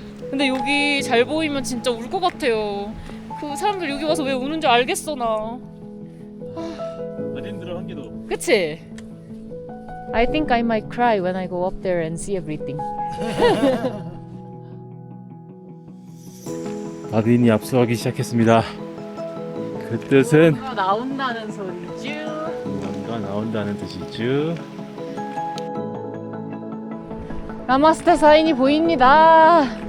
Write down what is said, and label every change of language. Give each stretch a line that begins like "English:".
Korean: 근데 여기 잘 보이면 진짜 울 것 같아요. 그 사람들 여기 와서 왜 우는지 알겠어 나. 안 힘들어 한 개도. 그치?
English: I think I might cry when I go up there and see everything.
Korean: 나빈이 압수하기 시작했습니다. 그 뜻은 뭔가 나온다는 소리죠. 뭔가 나온다는 뜻이죠. 나마스테 사인이 보입니다.